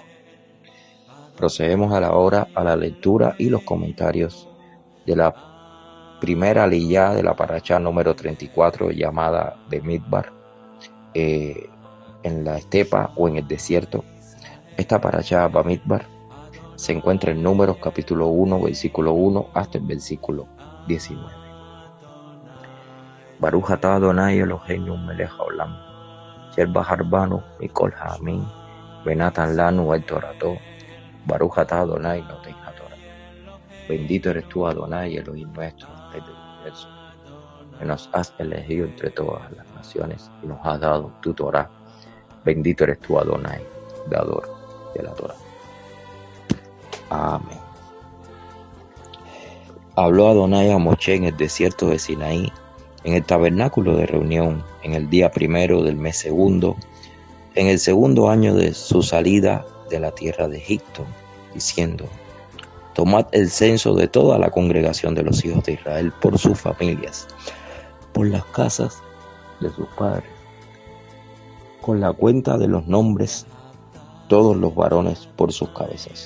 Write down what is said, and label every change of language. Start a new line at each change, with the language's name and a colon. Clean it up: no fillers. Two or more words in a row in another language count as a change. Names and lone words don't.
Spanish: Procedemos a la lectura y los comentarios de la primera aliyá de la parashá número 34 llamada Bamidbar, en la estepa o en el desierto. Esta parashá Bamidbar se encuentra en Números capítulo 1, versículo 1 hasta el versículo 19.
Hebrew: ברוך אתה אדני אלהינו מלך העולם אשר בחר בנו מכל העמים ונתן לנו את תורתו ברוך אתה אדני נותן התורה.
Spanish: Bendito eres tú, Adonai, Elohim nuestro, Rey del universo, que nos has elegido entre todas las naciones y nos has dado tu Torah. Bendito eres tú, Adonai, dador de la Torah. Amén. Habló Adonai a Moshe en el desierto de Sinaí, en el tabernáculo de reunión, en el día primero del mes segundo, en el segundo año de su salida de la tierra de Egipto, diciendo: Tomad el censo de toda la congregación de los hijos de Israel por sus familias, por las casas de sus padres, con la cuenta de los nombres, todos los varones por sus cabezas.